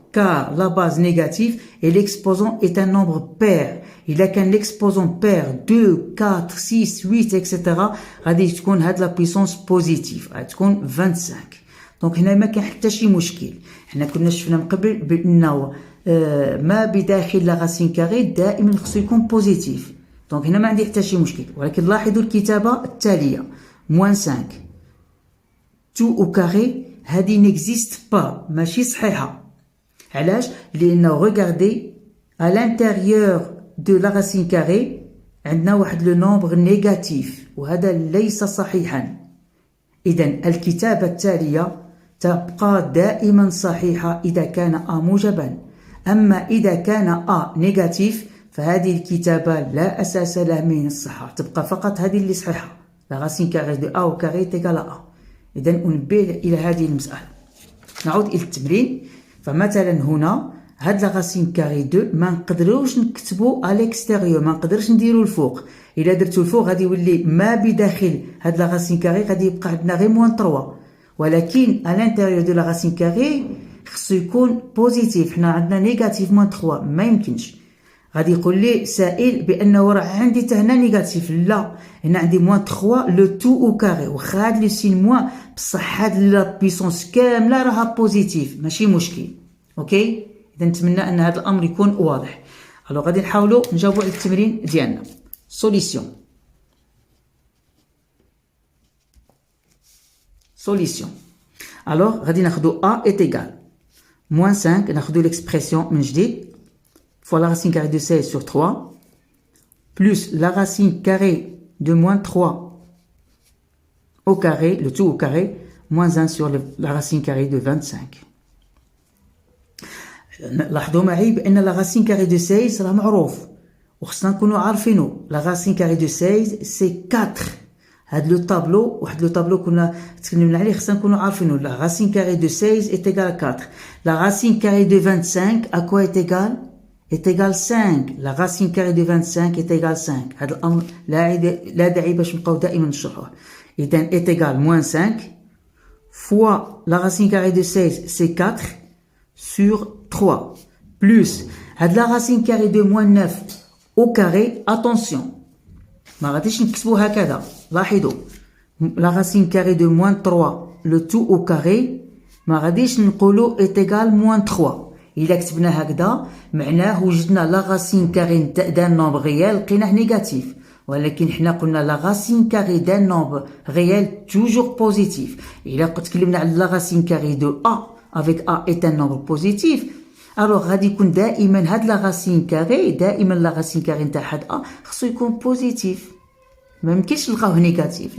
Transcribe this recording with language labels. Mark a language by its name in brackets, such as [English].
[French] Car la base négative et l'exposant est un nombre pair. Il a qu'un exposant pair 2, 4, 6, 8, etc. [Arabic] غادي تكون هاد [French] la puissance positive. [Arabic] غادي تكون 25. دونك هنا ما كاين حتى شي مشكل. حنا كنا شفنا من قبل بأنه ما بداخل لا راسين كاري دائما خصو يكون بوزيتيف. دونك هنا ما عندي حتى شي مشكل. ولكن لاحظوا الكتابة التالية. [French] moins 5 tout au carré هذه n'existe pas. [Arabic] ماشي صحيحة. علاش؟ لأنه [French] regardez à l'intérieur de la racine carrée [Arabic] عندنا واحد [French] le nombre négatif [Arabic] وهذا ليس صحيحا. إذا الكتابة التالية تبقى دائما صحيحة إذا كان A موجبا. أما إذا كان A نيجاتيف فهذه الكتابة لا أساس لها من الصحة. تبقى فقط هذه اللي صحيحة. [French] La racine carrée de A au carré est égale à A. [Arabic] إذا انتبه إلى هذه المسألة. نعود إلى التمرين. فمثلا هنا هاد لا راسين كاري 2 ما نقدروش نكتبو على الاكستيريور. ما نقدرش نديرو الفوق. إلا درتو الفوق غادي يولي ما بداخل هاد لا راسين كاري غادي يبقى عندنا غير موان 3. [French] ولكن à l'intérieur de la racine carrée [Arabic] خصو يكون بوزيتيف. حنا عندنا نيجاتيف موان 3 ما يمكنش. غادي يقول لي سائل بانه راه عندي حتى هنا نيجاتيف. لا هنا عندي موان 3 لو تو او كاري. واخا هاد لو سين موان بصح هاد لا بيسونس كامله راها بوزيتيف ماشي مشكل. اوكي اذا نتمنى ان هذا الامر يكون واضح. الو غادي نحاولوا نجاوبوا على التمرين ديالنا. [French] سوليسيون alors [Arabic] غادي ناخذوا [French] A est égal moins 5 ناخذوا l'expression [Arabic] من جديد [French] fois la racine carrée de 16 sur 3 plus la racine carrée de moins 3 au carré, le tout au carré, moins 1 sur la racine carrée de 25. [Arabic] لاحظوا معي بأن [French] la racine carrée de 16 [Arabic] راه معروف وخصنا نكونوا عارفينه. [French] la racine carrée de 16 c'est 4. [Arabic] هاد لو طابلو واحد لو طابلو كنا تكلمنا عليه خصنا نكونوا عارفينه. [French] la racine carrée de 16 est égale à 4. la racine carrée de 25 à quoi est égale? est égale 5. la racine carrée de 25 est égale 5. [Arabic] هذا الامر لا داعي باش نبقاو دائما نشرحوه. [French] اذا est égale moins 5 fois la racine carrée de 16 c'est 4 sur 3 plus هاد la racine carrée de moins 9 au carré. [Arabic] attention ما غاديش نكتبو هكذا. [French] لاحظوا la racine carrée de moins 3 le tout au carré [Arabic] ما غاديش نقولو [French] est égal moins 3. [Arabic] إلا كتبنا هكذا معناه وجدنا لا غاسين كاري دان نومبر ريال لقيناه نيجاتيف، ولكن حنا قلنا لا غاسين كاري دان نومبر ريال توجور بوزيتيف. إلا تكلمنا على لا غاسين كاري دو أ [French] avec A est un nombre positif، [Arabic] alors غادي يكون دائما هاد لا غاسين كاري، دائما لا غاسين كاري نتاع هاد أ خصو يكون بوزيتيف، ما يمكنش نلقاوه نيجاتيف.